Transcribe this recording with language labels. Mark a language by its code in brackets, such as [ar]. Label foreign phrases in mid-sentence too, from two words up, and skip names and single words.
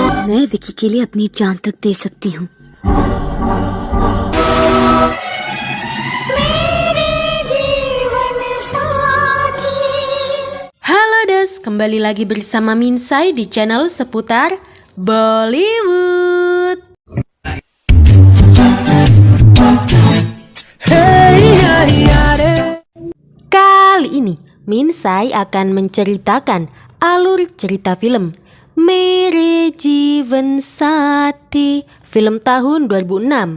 [hi] मैं विकी के लिए अपनी जान तक दे सकती हूँ। [id] Halo Des, kembali lagi bersama Minsai di channel seputar Bollywood. Kali ini Minsai akan menceritakan alur cerita film Mere Jeevan Saathi, film tahun 2006.